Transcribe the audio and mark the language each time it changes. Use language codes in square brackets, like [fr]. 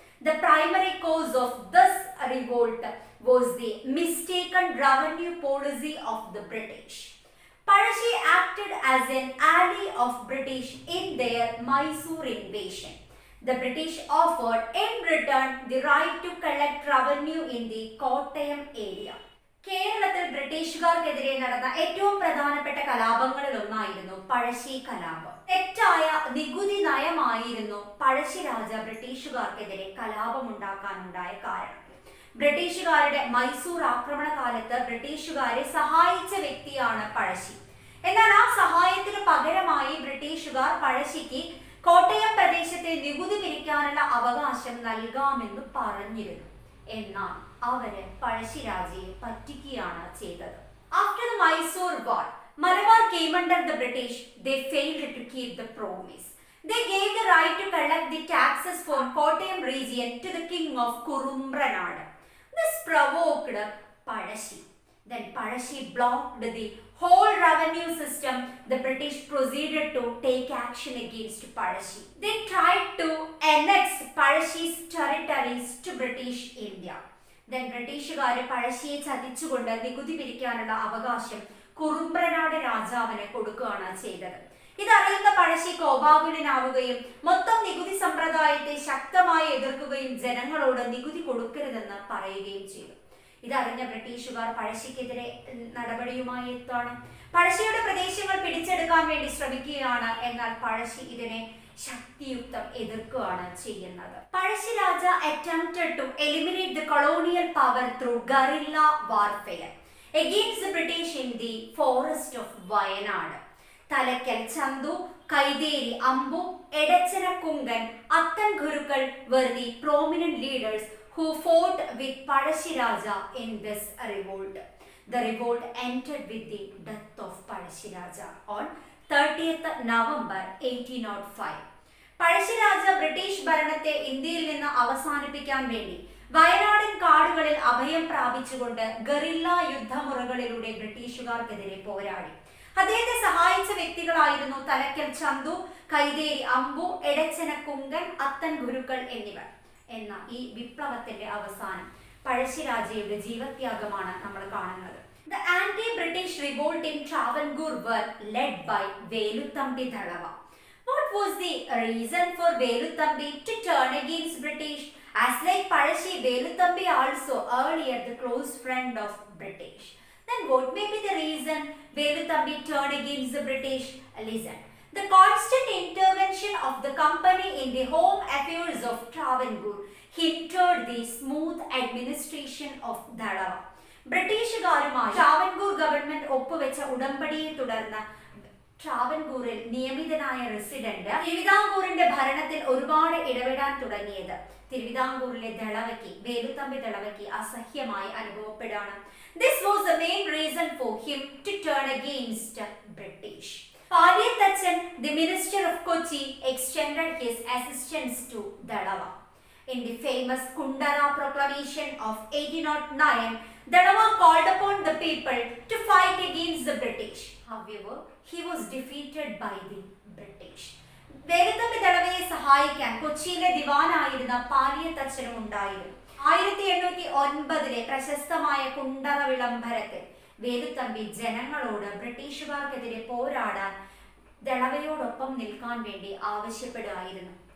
[en] The primary cause of this revolt was the mistaken revenue policy of the British. Pazhassi acted as an ally of British in their Mysore invasion. The British offered in return the right to collect revenue in the Kottayam area. [ml] കേരളത്തിൽ ബ്രിട്ടീഷുകാർക്കെതിരെ നടന്ന ഏറ്റവും പ്രധാനപ്പെട്ട കലാപങ്ങളിൽ ഒന്നായിരുന്നു പഴശ്ശി കലാപം. തെറ്റായ നികുതി നയമായിരുന്നു പഴശ്ശി രാജ ബ്രിട്ടീഷുകാർക്കെതിരെ കലാപമുണ്ടാക്കാനുണ്ടായ കാരണം. ബ്രിട്ടീഷുകാരുടെ മൈസൂർ ആക്രമണ കാലത്ത് ബ്രിട്ടീഷുകാരെ സഹായിച്ച വ്യക്തിയാണ് പഴശ്ശി. എന്നാൽ ആ സഹായത്തിന് പകരമായി ബ്രിട്ടീഷുകാർ പഴശ്ശിക്ക് കോട്ടയം പ്രദേശത്തെ നികുതി പിരിക്കാനുള്ള അവകാശം നൽകാമെന്ന് പറഞ്ഞിരുന്നു. എന്നാൽ അവര് പഴശ്ശി രാജയെ പറ്റിക്കുകയാണ് ചെയ്തത്. [en] After the Mysore war, Malabar came under the British. They failed to keep the promise. They gave the right to collect the taxes for Kottayam region to the king of Kurumbranaad. This provoked Pazhassi. Then Pazhassi blocked the whole revenue system. The British proceeded to take action against Pazhassi. They tried to annex Pazhassi's territories to British India. [ml] Then ബ്രിട്ടീഷുകാരെ പഴശ്ശിയെ ചതിച്ചുകൊണ്ട് നികുതി പിരിക്കാനുള്ള അവകാശം കുറുമ്പ്രനാട് രാജാവിന് കൊടുക്കുകയാണ് ചെയ്തത്. ഇതറിയുന്ന പഴശ്ശി കോപാകുലനാവുകയും മൊത്തം നികുതി സമ്പ്രദായത്തെ ശക്തമായി എതിർക്കുകയും ജനങ്ങളോട് നികുതി കൊടുക്കരുതെന്ന് പറയുകയും ചെയ്തു. ഇതറിഞ്ഞ ബ്രിട്ടീഷുകാർ പഴശ്ശിക്കെതിരെ നടപടിയുമായി എത്താണ്. പഴശ്ശിയുടെ പ്രദേശങ്ങൾ പിടിച്ചെടുക്കാൻ വേണ്ടി ശ്രമിക്കുകയാണ്. എന്നാൽ പഴശ്ശി ഇതിനെ ശക്തിയുക്തം എതിർക്കുകയാണ് ചെയ്യുന്നത്. [en] Pazhassi Raja attempted to eliminate the colonial power through guerrilla warfare against the British in the forest of Wayanad. Thalakkal Chandu, Kaitheri Ambu, Edachena Kunkan, Athan Gurukkal were the prominent leaders who fought with Pazhassi Raja in this revolt. The revolt ended with the death of Pazhassi Raja on 30th November 1805. [ml] Pazhassi Raja British ഭരണത്തെ ഇന്ത്യയിൽ നിന്ന് അവസാനിപ്പിക്കാൻ വേണ്ടി വയനാടൻ കാടുകളിൽ അഭയം പ്രാപിച്ചുകൊണ്ട് guerrilla യുദ്ധമുറകളിലൂടെ ബ്രിട്ടീഷുകാർക്കെതിരെ പോരാടി. അദ്ദേഹത്തെ സഹായിച്ച വ്യക്തികളായിരുന്നു തലക്കൽ ചന്തു, കൈതേരി അമ്പു, എടച്ചന കുങ്കൻ, അത്തൻ ഗുരുക്കൾ എന്നിവർ. എന്ന ഈ വിപ്ലവത്തിന്റെ അവസാനം പഴശ്ശി രാജയുടെ ജീവത്യാഗമാണ് നമ്മൾ കാണുന്നത്. [en] The anti-British revolt in Travancore were led by veluthambi Dalawa. What was the reason for veluthambi to turn against British? As like Pazhassi, veluthambi also earlier the close friend of British. Then what may be the reason veluthambi turned against the British? Listen. The constant intervention of the company in the home affairs of Travancore hindered the smooth administration of Dalawa. [ml] ബ്രിട്ടീഷുകാരുമായി Travancore government ഒപ്പുവെച്ച ഉടമ്പടിയെ തുടർന്ന് ട്രാവൻകൂറിൽ നിയമിതനായ resident തിരുവിതാംകൂറിന്റെ ഭരണത്തിൽ ഒരുപാട് ഇടപെടാൻ തുടങ്ങിയത് തിരുവിതാംകൂറിലെ ദളവയ്ക്ക്, Velu Thampi ദളവയ്ക്ക് അസഹ്യമായി അനുഭവപ്പെടുകയാണ്. [en] This was the main reason for him to turn against British. pliyathachan, the minister of Kochi, extended his assistance to Dalawa. In the famous Kundara proclamation of 1809, Dalawa called upon the people to fight against the British. However, he was defeated by the British. [ml] Velu Thampi ദളവയെ സഹായിക്കാൻ കൊച്ചിയിലെ ദിവാനായിരുന്ന pliyathachanum ഉണ്ടായിരുന്നു. 1809 പ്രശസ്തമായ കുണ്ടറ വിളംബരത്തിൽ വേലുത്തമ്പി ജനങ്ങളോട് ബ്രിട്ടീഷുകാർക്കെതിരെ പോരാടാൻ ദളവയോടൊപ്പം നിൽക്കാൻ വേണ്ടി ആവശ്യപ്പെടുകയായിരുന്നു.